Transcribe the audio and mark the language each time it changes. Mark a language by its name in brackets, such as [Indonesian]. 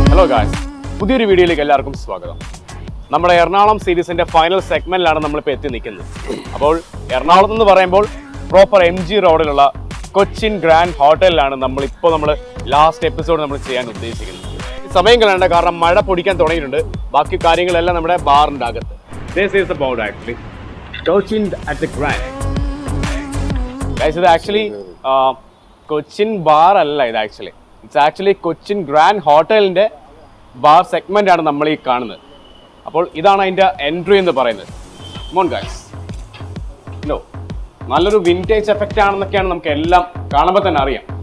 [Malayalam] Guys, പുതിയൊരു വീഡിയോയിലേക്ക് എല്ലാവർക്കും സ്വാഗതം. നമ്മുടെ എറണാകുളം സീരീസിന്റെ ഫൈനൽ സെഗ്മെന്റിലാണ് നമ്മളിപ്പോൾ എത്തി നിൽക്കുന്നത്. അപ്പോൾ എറണാകുളത്ത് എന്ന് പറയുമ്പോൾ പ്രോപ്പർ MG റോഡിലുള്ള കൊച്ചിൻ ഗ്രാൻഡ് ഹോട്ടലിലാണ് നമ്മൾ ലാസ്റ്റ് എപ്പിസോഡ് നമ്മൾ ചെയ്യാൻ ഉദ്ദേശിക്കുന്നത്. സമയം കളയണ്ട, കാരണം മഴ പൊടിക്കാൻ തുടങ്ങിയിട്ടുണ്ട്. ബാക്കി കാര്യങ്ങളെല്ലാം നമ്മുടെ ബാറിന്റെ അകത്ത്. [English] This is about actually Cochin at the Grand. [Malayalam] Guys, ഇത് ആക്ച്വലി കൊച്ചിൻ ബാർ അല്ല, ഇത് ഇറ്റ്സ് ആക്ച്വലി കൊച്ചിൻ ഗ്രാൻഡ് ഹോട്ടലിന്റെ ബാർ സെഗ്മെന്റ് ആണ് നമ്മൾ ഈ കാണുന്നത്. അപ്പോൾ ഇതാണ് അതിന്റെ എൻട്രി എന്ന് പറയുന്നത്. മോൺ ഗൈസ്, നോ, നല്ലൊരു വിന്റേജ് എഫക്റ്റ് ആണെന്നൊക്കെയാണ് നമുക്ക് എല്ലാം കാണുമ്പോൾ തന്നെ അറിയാം.